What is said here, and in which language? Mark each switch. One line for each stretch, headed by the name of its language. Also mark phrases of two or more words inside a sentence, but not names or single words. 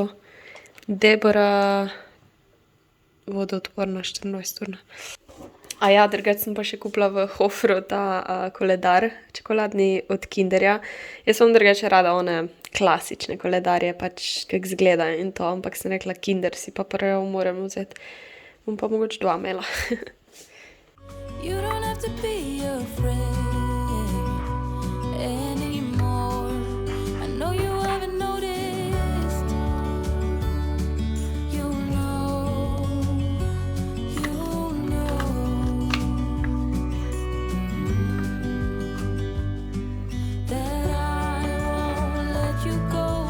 Slovenian: Deborah vodoodporna 24-urna. A ja, drugače sem pa še kupila v Hoferu ta koledar čokoladni od Kinderja. Jaz sem drugače rada one klasične koledarje, pač kako izgleda in to, ampak sem rekla Kinder si pa prvo moram vzeti. Bom pa mogoče 2 imela.
English: You don't have to be afraid anymore. I know you haven't noticed. You know that I won't let you go.